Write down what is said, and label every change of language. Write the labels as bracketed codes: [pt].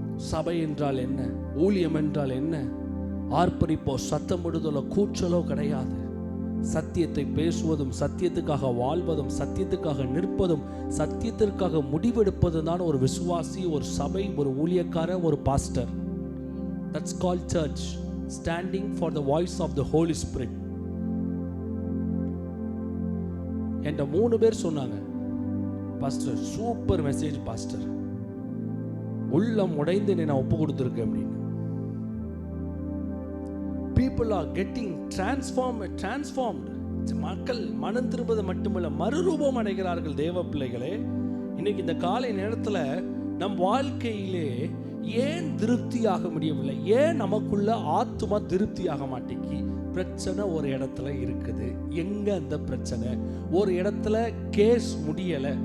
[ta] சபை என்றால் என்ன, ஊழியம் என்றால் என்ன, ஆர்ப்பரிப்போ சத்தமிடுதலோ கூச்சலோ கிடையாது. சத்தியத்தை பேசுவதும், சத்தியத்துக்காக வாழ்வதும், சத்தியத்துக்காக நிற்பதும், சத்தியத்திற்காக முடிவெடுப்பதும் தான் ஒரு விசுவாசி, ஒரு சபை, ஒரு ஊழியக்காரர், ஒரு pastor. [en] That's called church, standing for the voice of the Holy Spirit. [ta] என்கிட்ட 3 பேர் சொன்னாங்க, பாஸ்டர் சூப்பர் மெசேஜ் பாஸ்டர், உள்ளம் உடைந்து நான் ஒப்பு கொடுத்துருக்கேன் அப்படின்னு. [en] People are getting transformed. [ta] மக்கள் மனம் திரும்புவது மட்டுமல்ல, மறுரூபம் அடைகிறார்கள். தேவ பிள்ளைகளே, இன்னைக்கு இந்த காலை நேரத்தில் நம் வாழ்க்கையிலே ஏன் திருப்தியாக முடியவில்லை? ஏன் நமக்குள்ள ஆத்துமா திருப்தியாக மாட்டேங்கி? பிரச்சனை ஒரு இடத்துல இருக்குது. எங்க அந்த பிரச்சனை? ஒரு இடத்துல கேஸ் முடியலை.